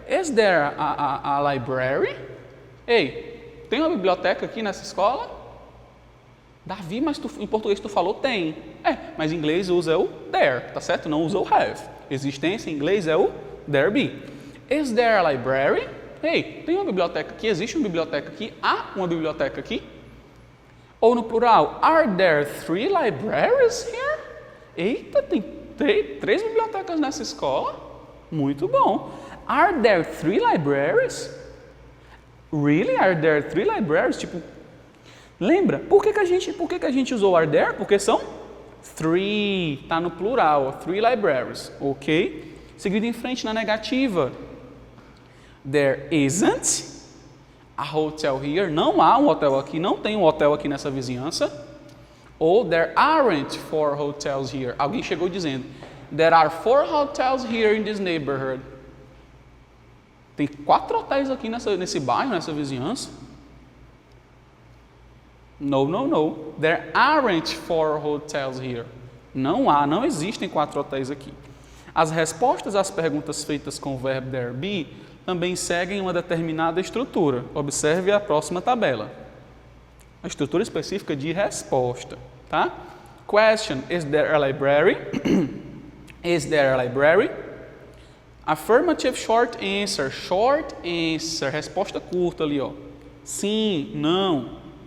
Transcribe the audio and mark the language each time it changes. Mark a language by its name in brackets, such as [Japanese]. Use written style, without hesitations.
[English] Is there a library? [Portuguese] Ei, tem uma biblioteca aqui nessa escola? Davi, mas em português tu falou tem. Mas em inglês usa o there, tá certo? Não usa o have. Existência em inglês é o there be. [English] Is there a library? [Portuguese] Ei, tem uma biblioteca aqui? Existe uma biblioteca aqui? Há uma biblioteca aqui? Ou no plural, [English] are there 3 libraries here? [Portuguese] Eita, tem 3 bibliotecas nessa escola? Muito bom. [English] Are there 3 libraries? Really? Are there 3 libraries? [Portuguese] Tipo, lembra? Por que a gente usou are there? Porque são 3, tá no plural, 3 libraries, ok? Seguido em frente na negativa. [English] There isn't a hotel here. [Portuguese] Não há um hotel aqui, não tem um hotel aqui nessa vizinhança. [English] Ou there aren't 4 hotels here. [Portuguese] Alguém chegou dizendo, [English] there are 4 hotels here in this neighborhood. [Portuguese] Tem 4 hotéis aqui nesse bairro, nessa vizinhança. [English] No. There aren't 4 hotels here. [Portuguese] Não existem 4 hotéis aqui. As respostas às perguntas feitas com o verbo there be também seguem uma determinada estrutura. Observe a próxima tabela. A estrutura específica de resposta, tá? [English] Question, is there a library? Is there a library? Affirmative short answer. [Portuguese] Resposta curta ali, ó. Sim, não.